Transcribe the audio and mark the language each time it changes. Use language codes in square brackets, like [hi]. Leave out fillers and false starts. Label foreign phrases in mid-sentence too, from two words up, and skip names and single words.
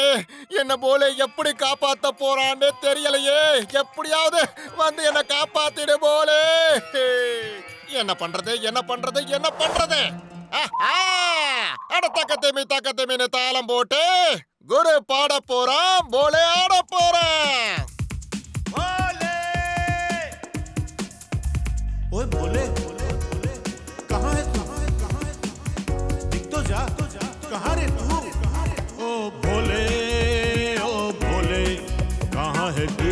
[ta] என்ன போல எப்படி காப்பாத்த போறான்னு தெரியலையே. எப்படியாவது வந்து என்ன காப்பாத்திடு போலே. என்ன பண்றது என்ன பண்றது என்ன பண்றது? தக்கத்தேமின்னு தாளம் போட்டு குரு பாட போறான், போலே ஆட போறான். [hi] ओए भोले, कहाँ है तू? दिख तो जा, कहाँ रे तू? ओ भोले, कहाँ है तू?